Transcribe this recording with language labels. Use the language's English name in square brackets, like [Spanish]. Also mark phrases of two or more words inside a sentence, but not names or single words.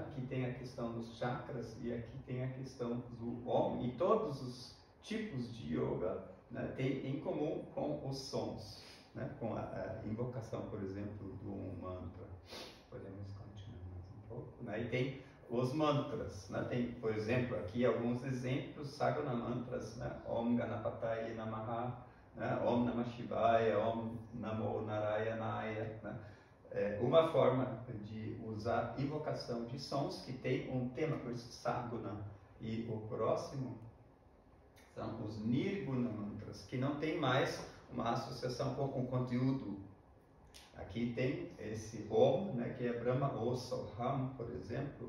[Portuguese] Que tem a questão dos chakras e aqui tem a questão do Om, e todos os tipos de yoga, né, tem em comum com os sons, né, com a invocação, por exemplo, do mantra. Podemos continuar mais um pouco. Né? E tem os mantras. Né? Tem, por exemplo, aqui alguns exemplos, Saguna Mantras, né? [Sanskrit] Om Ganapataye Namaha, né? Om Namah Shivaya, Om Namo Narayanaya. [Portuguese] Né? Uma forma de usar invocação de sons que tem um tema, por isso Saguna. E o próximo são os Nirguna Mantras, que não tem mais uma associação com o conteúdo. Aqui tem esse Om, né, que é Brahma ou Soham, por exemplo.